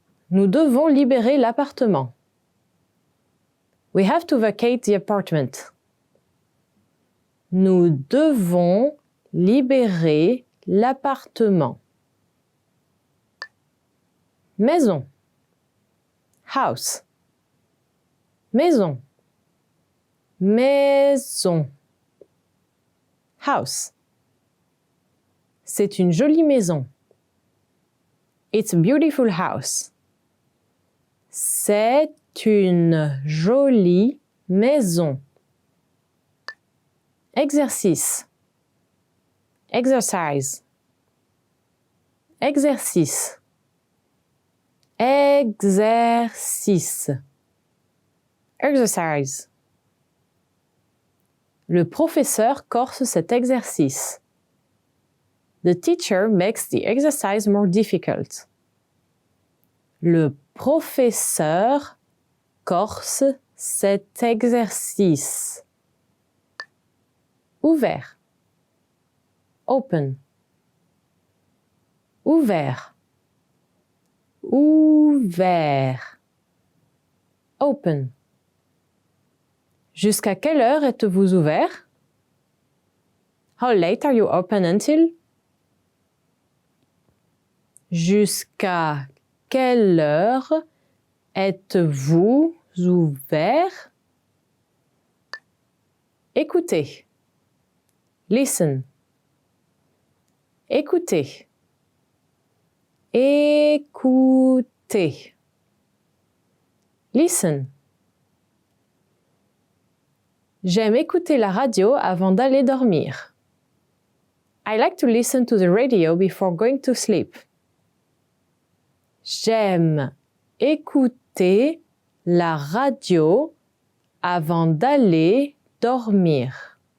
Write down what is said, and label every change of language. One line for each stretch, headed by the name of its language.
French: Nous devons libérer l'appartement.
English: We have to vacate the apartment.
French: Nous devons libérer l'appartement. Maison.
English: House.
French: Maison. Maison.
English: House.
French: C'est une jolie maison.
English: It's a beautiful house.
French: C'est une jolie maison. Exercice.
English: Exercise.
French: Exercice. Exercice.
English: Exercise.
French: Le professeur corse cet exercice.
English: The teacher makes the exercise more difficult.
French: Le professeur corse cet exercice. Ouvert.
English: Open.
French: Ouvert. Ouvert.
English: Open.
French: Jusqu'à quelle heure êtes-vous ouvert?
English: How late are you open until?
French: Jusqu'à quelle heure êtes-vous ouvert? Écoutez.
English: Listen.
French: Écoutez. Écoutez.
English: Listen.
French: J'aime écouter la radio avant d'aller dormir.
English: I like to listen to the radio before going to sleep.
French: J'aime écouter la radio avant d'aller dormir.